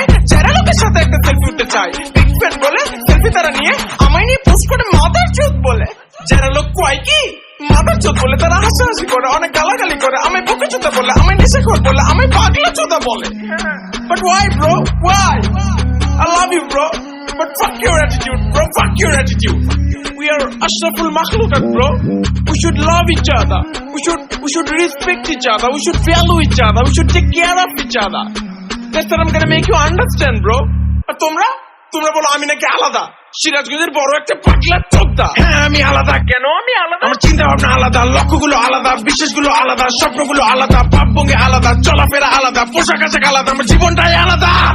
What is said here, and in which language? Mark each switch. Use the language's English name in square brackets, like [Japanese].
[Bangla] যারা লোকের সাথে একটা সেলফি উঠতে চায়, বিগ ফ্যান বলে সেলফি তারা নিয়ে আমায় নিয়ে পোস্ট করে মাদার চোদ বলে। যারা লোক কয় কি মাদার চোদ বলে, তারা হাসাহাসি করে, অনেক গালাগালি করে, আমায় বোকা চোদা বলে, আমায় নেশাখোর বলে, আমায় পাগলা চোদা বলে। [English] But why bro? Why? I love you bro, but fuck your attitude bro, fuck your attitude. We are ashraful makhluqat bro. We should love each other. We should respect each other. We should value each other. We should take care of each other. That's what I'm gonna make you understand bro. [Bangla] আর তোমরা বলো আমি নাকি আলাদা, সিরাজগঞ্জের বড় একটা পাগলা চোদা। হ্যাঁ আমি আলাদা। কেন আমি আলাদা? আমার চিন্তা ভাবনা আলাদা, লক্ষ্যগুলো আলাদা, বিশ্বাসগুলো আলাদা, স্বপ্নগুলো আলাদা, ভাবভঙ্গি আলাদা, চলাফেরা আলাদা, পোশাক আশাক আলাদা, আমার জীবনটাই আলাদা।